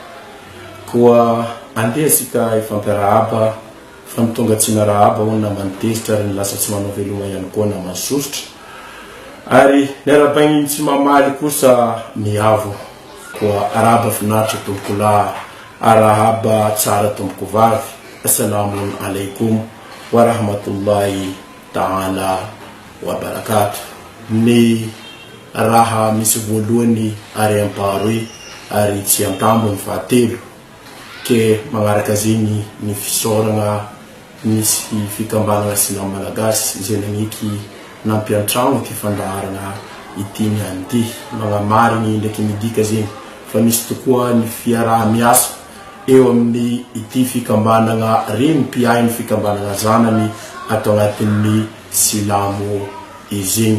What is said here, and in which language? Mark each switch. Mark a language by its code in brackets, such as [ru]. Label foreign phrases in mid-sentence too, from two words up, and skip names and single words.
[mg] Koa andeha asika ifampiarahaba fa mitonga tsy miarahaba ho na manitezitra ary ny lasa tsy manao veloma ihany koa na masosotra ary ny arabaigny tsy mamaly kosa miavo. Koa arahaba finaritra tompoko lahy, arahaba tsara tompoko vavy. [ar] السلام عليكم ورحمة الله تعالى وبركاته. [mg] Ny raha misy voalohany ary ampaharoy ary tsy antambo ny fahatelo ke magnaraka zegny ny fisaorana misy fikambanana Silamo malagasy izay naniky nampiantrano ty fandaharana ity niany ty magnamariny ndraiky midika zegny fa misy tokoa ny fiaraha miasa eo amin'ny ity fikambanana reny mpiainy fikambanana zanany atao agnatin'ny Silamo izegny.